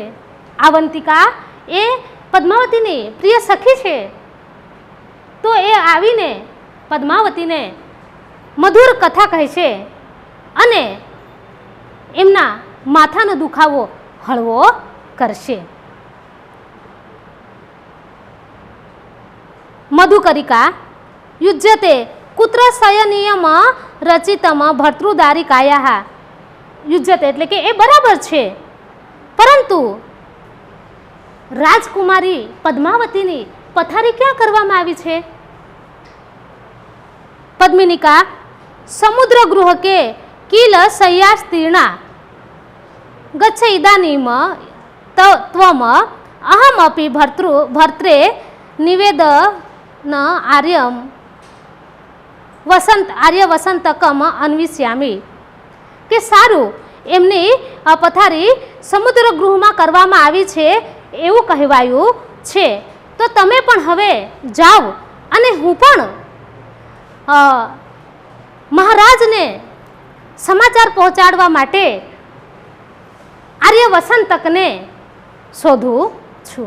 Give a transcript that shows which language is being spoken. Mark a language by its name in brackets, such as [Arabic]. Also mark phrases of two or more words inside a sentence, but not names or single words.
[Gujarati] આવંતિકા એ પદ્માવતીની પ્રિય સખી છે તો એ આવીને પદ્માવતીને મધુર કથા કહેશે અને એમના માથાનો દુખાવો હળવો કરશે। [Sanskrit] મધુકરિકા युज्यते कुत्र शयनीयम रचितम भर्तृदारिकायाः। [Gujarati] युज्यते એટલે કે એ બરાબર છે, પરંતુ રાજકુમારી પદ્માવતીની પથારી ક્યાં કરવામાં આવી છે? [Sanskrit] पद्मिनिका समुद्र गृह के किल शय्यास्तीर्णा गच्छ इदानीम त्वम अहमपि भर्त्रे निवेदन आर्य वसंतकम अन्विष्यामी [Gujarati] કે સારું એમની પથારી સમુદ્ર ગૃહમાં કરવામાં આવી છે એવું કહેવાયું છે, તો તમે પણ હવે જાઓ અને હું પણ મહારાજને સમાચાર પહોંચાડવા માટે આર્ય વસંતકને શોધું છું.